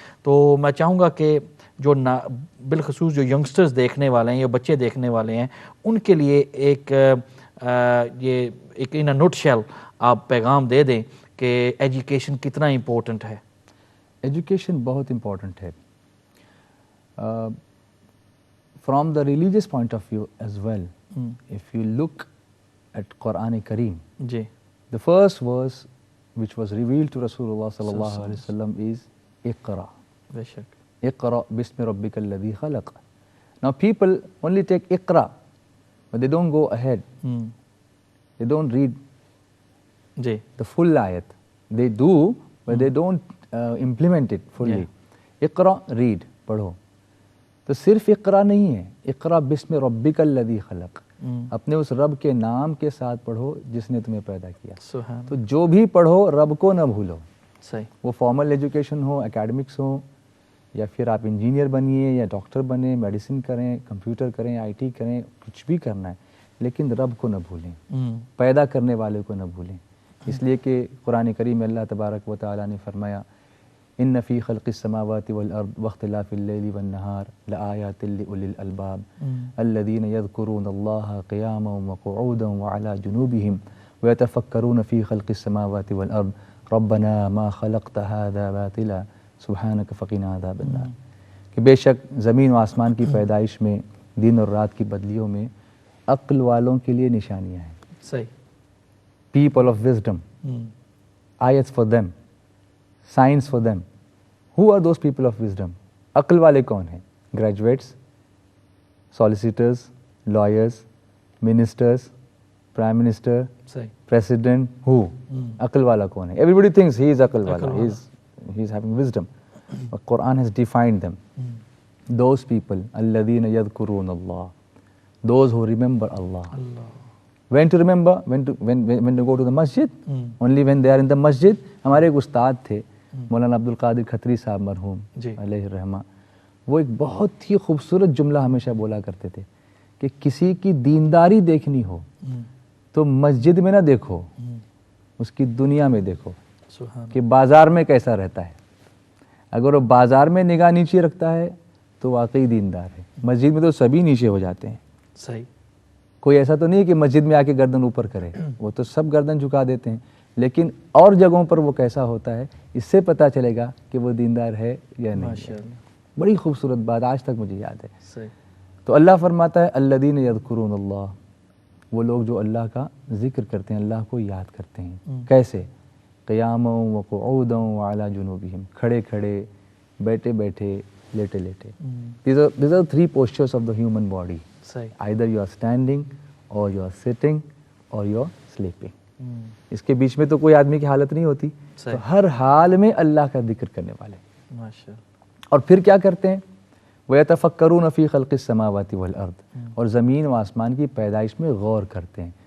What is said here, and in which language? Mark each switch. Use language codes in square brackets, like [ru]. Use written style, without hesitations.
[ur] تو میں چاہوں گا کہ جو بالخصوص جو ینگسٹرز دیکھنے والے ہیں یا بچے دیکھنے والے ہیں ان کے لیے ایک یہ ایک ان نوٹ شیل آپ پیغام دے دیں کہ ایجوکیشن کتنا امپورٹنٹ ہے. ایجوکیشن بہت امپورٹنٹ ہے. [en] From the religious point of view as well, if you look at Quran Kareem, the first verse which was revealed to Rasulullah sallallahu alaihi wasallam is Iqra. [ar] Iqra bismi rabbika alladhi khalaq. [en] Now people only take Iqra, but they don't go ahead. They don't read the full ayat. They do, but they don't implement it fully. Iqra, read, padho. [ur] تو صرف اقرا نہیں ہے، [ar] اقرا بسم ربک الذی خلق، [ur] اپنے اس رب کے نام کے ساتھ پڑھو جس نے تمہیں پیدا کیا. تو جو بھی پڑھو رب کو نہ بھولو. صحیح. وہ فارمل ایجوکیشن ہو، اکیڈمکس ہو، یا پھر آپ انجینئر بنیے یا ڈاکٹر بنیں، میڈیسن کریں، کمپیوٹر کریں، آئی ٹی کریں، کچھ بھی کرنا ہے، لیکن رب کو نہ بھولیں، پیدا کرنے والے کو نہ بھولیں. اس لیے کہ قرآن کریم میں اللہ تبارک و تعالیٰ نے فرمایا [ar] ان فی خلق السماوات والارض واختلاف اللیل والنہار لآیات لأولی الالباب الذین یذکرون اللہ قیاما وقعودا وعلی جنوبہم ویتفکرون فی خلق السماوات والارض ربنا ما خلقت هذا باطلا سبحانک فقنا عذاب النار. [ur] کہ بے شک زمین و آسمان کی پیدائش میں، دن اور رات کی بدلیوں میں عقل والوں کے لیے نشانیاں ہیں. صحیح. [en] people of wisdom, ayats for them, signs for them. Who are those people of wisdom? [ur] عقل والے کون ہیں؟ [en] graduates, solicitors, lawyers, ministers, prime minister, president. Who? [ur] عقل والا کون ہے؟ [en] Everybody thinks he is [ur] عقل والا, [en] he is having wisdom. But Quran has defined them. Those people, [ar] الذين يذكرون الله, [en] those who remember Allah. When to remember? When to go to the masjid? Only when they are in the masjid. [ur] ہمارے ایک استاد تھے مولانا عبد القادر کھتری صاحب مرحوم علیہ الرحمہ، وہ ایک بہت ہی خوبصورت جملہ ہمیشہ بولا کرتے تھے کہ کسی کی دینداری دیکھنی ہو تو مسجد میں نہ دیکھو، اس کی دنیا میں دیکھو کہ بازار میں کیسا رہتا ہے. اگر وہ بازار میں نگاہ نیچے رکھتا ہے تو واقعی دیندار ہے. مسجد میں تو سبھی نیچے ہو جاتے ہیں. صحیح. کوئی ایسا تو نہیں ہے کہ مسجد میں آ کے گردن اوپر کرے، وہ تو سب گردن جھکا دیتے ہیں، لیکن اور جگہوں پر وہ کیسا ہوتا ہے اس سے پتہ چلے گا کہ وہ دیندار ہے یا نہیں. بڑی خوبصورت بات آج تک مجھے یاد ہے. تو اللہ فرماتا ہے [ar] الذین یذکرون اللہ، [ur] وہ لوگ جو اللہ کا ذکر کرتے ہیں، اللہ کو یاد کرتے ہیں. کیسے؟ [ar] قیاما وقعودا وعلی جنوبہم، [ur] کھڑے کھڑے، بیٹھے بیٹھے، لیٹے لیٹے. [en] These are three postures of the human body. Either you are standing or you are sitting or you are sleeping. [ur] اس کے بیچ میں تو کوئی آدمی کی حالت نہیں ہوتی. تو ہر حال میں اللہ کا ذکر کرنے والے. اور پھر کیا کرتے ہیں؟ [ar] وَيَتَفَكَّرُونَ فِي خَلْقِ السَّمَاوَاتِ وَالْأَرْضِ، [ur] اور زمین و آسمان کی پیدائش میں غور کرتے ہیں.